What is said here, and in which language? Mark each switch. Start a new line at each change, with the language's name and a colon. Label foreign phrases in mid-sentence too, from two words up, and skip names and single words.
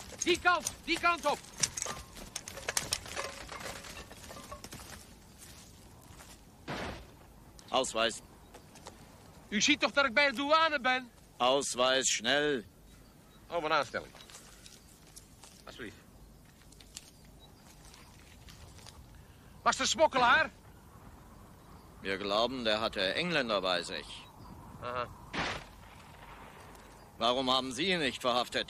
Dutch: Die kant op.
German: Ausweis.
Dutch: U ziet toch dat ik bij de douane ben?
German: Ausweis, schnell.
Dutch: Oh, mijn aanstelling. Alsjeblieft. Was de smokkelaar?
German: Wir glauben, der hatte Engländer bei sich. Aha. Warum haben Sie ihn nicht verhaftet?